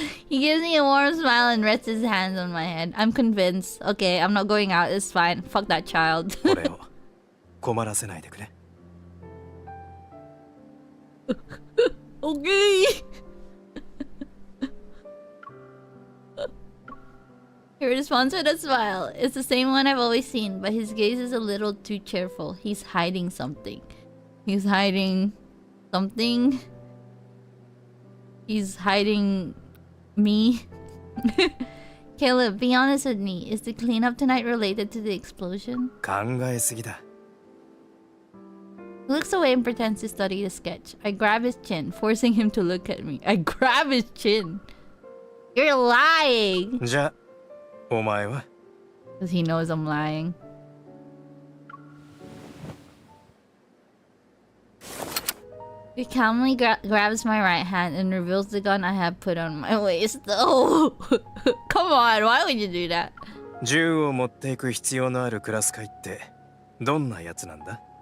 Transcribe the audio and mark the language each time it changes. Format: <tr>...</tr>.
<en>He gives me a warm smile and rests his hands on my head. I'm convinced. Okay, I'm not going out. It's fine. Fuck that child.</en> <ja>俺を困らせないでくれ。</ja> <en>Okay. He responds with a smile. It's the same one I've always seen, but his gaze is a little too cheerful. He's hiding something. He's hiding something. He's hiding me. Caleb, be honest with me. Is the cleanup tonight related to the explosion?</en> <ja>考えすぎだ。</ja> <en>He looks away and pretends to study the sketch. I grab his chin, forcing him to look at me. I grab his chin. You're lying!</en> <ja>じゃあ、お前は</ja> <en>Because he knows I'm lying. He calmly grabs my right hand and reveals the gun I have put on my waist. Oh! Come on, why would you do that?</en> <ja>銃を持っていく必要のあるクラス会ってどんなやつなんだ？</ja>